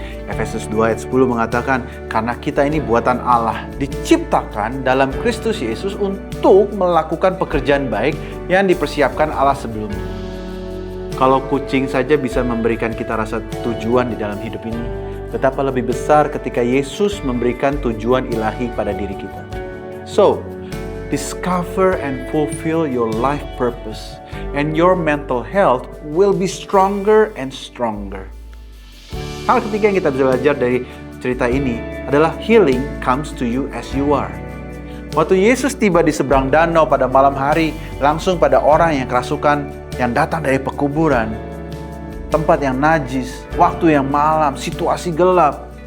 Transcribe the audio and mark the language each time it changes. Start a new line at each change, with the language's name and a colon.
Indonesian: Efesus 2 ayat 10 mengatakan, karena kita ini buatan Allah, diciptakan dalam Kristus Yesus untuk melakukan pekerjaan baik yang dipersiapkan Allah sebelumnya. Kalau kucing saja bisa memberikan kita rasa tujuan di dalam hidup ini, betapa lebih besar ketika Yesus memberikan tujuan ilahi pada diri kita.
English: So, discover and fulfill your life purpose, and your mental health will be stronger and stronger.
Indonesian: Hal ketiga yang kita bisa belajar dari cerita ini adalah
English: healing comes to you as you are.
Indonesian: Waktu Yesus tiba di seberang danau pada malam hari, langsung pada orang yang kerasukan yang datang dari pekuburan, tempat yang najis, waktu yang malam, situasi gelap.